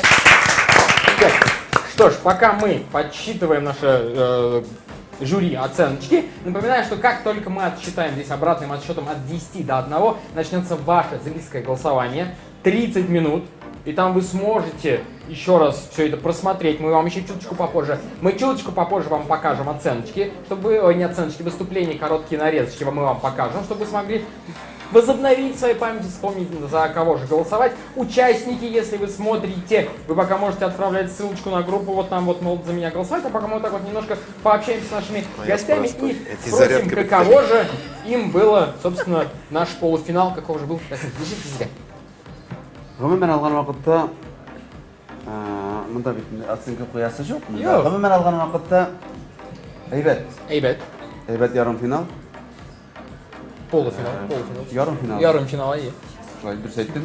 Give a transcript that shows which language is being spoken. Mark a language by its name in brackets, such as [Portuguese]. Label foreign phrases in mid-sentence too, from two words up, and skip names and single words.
[Russian] Что ж, пока мы подсчитываем наше жюри оценочки, напоминаю, что как только мы отсчитаем здесь обратным отсчетом от 10 до 1, начнется ваше зрительское голосование, 30 минут, и там вы сможете еще раз все это просмотреть, мы вам еще чуточку попозже вам покажем оценочки, чтобы, не оценочки, выступления, короткие нарезочки мы вам покажем, чтобы вы смогли возобновить в своей памяти, вспомнить, за кого же голосовать. Участники, если вы смотрите, вы пока можете отправлять ссылочку на группу, вот там вот, мол, за меня голосовать, а пока мы вот так вот немножко пообщаемся с нашими гостями и спросим, каково же им было, собственно, наш полуфинал, каков же был. [Tatar] Гомумән алган вакытта, монда бит оценка куясы жок. Гомумән алган вакытта әйбәт ярым финал. Полуфинал. Ярым финал, ие. Шулай дөрес әйттеме?